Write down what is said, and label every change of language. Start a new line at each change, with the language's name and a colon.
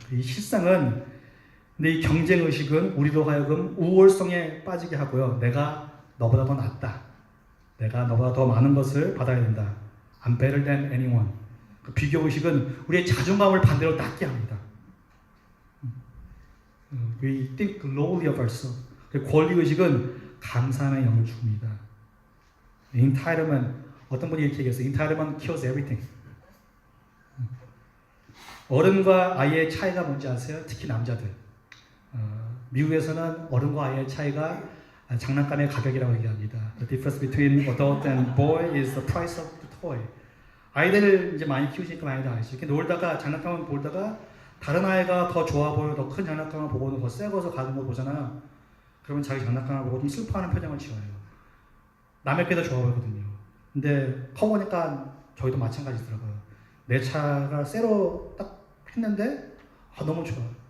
Korean: 이 실상은 근데 이 경쟁 의식은 우리로 하여금 우월성에 빠지게 하고요. 내가 너보다 더 낫다. 내가 너보다 더 많은 것을 받아야 된다.
English: I'm better than anyone.
Korean: 그 비교 의식은 우리의 자존감을 반대로 낮게 합니다.
English: We think lowly of ourselves.
Korean: 그 권리 의식은 감사함의 영을 줍니다. Entitlement 어떤 분이 이렇게 얘기했어요.
English: Entitlement kills everything.
Korean: 어른과 아이의 차이가 뭔지 아세요? 특히 남자들. 미국에서는 어른과 아이의 차이가 장난감의 가격이라고 얘기합니다.
English: The difference between adult and boy is the price of the toy.
Korean: 아이들을 이제 많이 키우시니까 많이들 아시죠? 이렇게 놀다가 장난감을 보다가 다른 아이가 더 좋아 보여 더 큰 장난감을 보고는 더 새 거서 가는 거 보잖아. 그러면 자기 장난감을 보고 좀 슬퍼하는 표정을 지어요. 남의 게 더 좋아 보이거든요. 근데 커보니까 저희도 마찬가지더라고요. 내 차가 새로 딱 했는데 너무 좋아.